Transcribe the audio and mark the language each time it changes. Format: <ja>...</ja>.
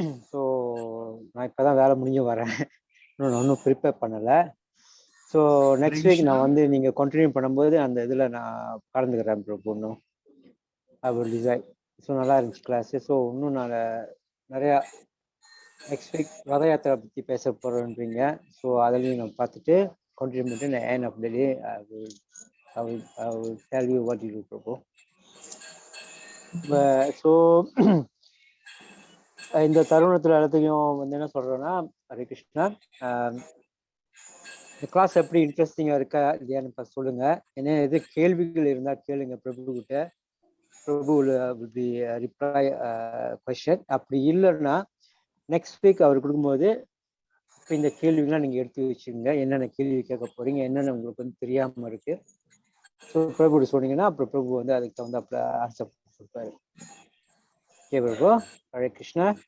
<ta>So நான் இப்போதான் வேலை முடிஞ்சு வரேன், ஒன்றும் ப்ரிப்பேர் பண்ணலை. ஸோ நெக்ஸ்ட் வீக் நான் வந்து நீங்கள் கண்டினியூ பண்ணும்போது அந்த இதில் நான் கலந்துக்கிறேன் பிரபு. இன்னும் அவர் டிசைன். ஸோ நல்லா இருந்துச்சு கிளாஸு. ஸோ இன்னும் நான் நிறையா நெக்ஸ்ட் வீக் ரத யாத்திரை பற்றி பேச போகிறேன்றீங்க. ஸோ அதுலேயும் நான் பார்த்துட்டு கண்டினியூ பண்ணிட்டு நான்</ta> <en>end of the day I will tell you what you do, Prabhu. So</en> <ta>இந்த தருணத்துல எல்லாத்தையும் வந்து என்ன சொல்றேன்னா, ஹரே கிருஷ்ணா, இந்த கிளாஸ் எப்படி இன்ட்ரெஸ்டிங்கா இருக்கா இல்லையான்னு first சொல்லுங்க. என்ன எது கேள்விகள் இருந்தா கேளுங்க பிரபு கிட்ட.</ta> <en>Prabhu will be reply question.</en> <ta>அப்படி இல்லைன்னா நெக்ஸ்ட் வீக் அவர் கொடுக்கும்போது இப்போ இந்த கேள்விகள்லாம் நீங்க எடுத்து வச்சுங்க. என்னென்ன கேள்வி கேட்க போறீங்க, என்னென்ன உங்களுக்கு வந்து தெரியாம இருக்கு, ஸோ பிரபு சொன்னீங்கன்னா அப்புறம் பிரபு வந்து அதுக்கு தகுந்த ஆன்சர் கொடுப்பாரு. ஓகே பிரபு. ஹரே கிருஷ்ணா.</ta>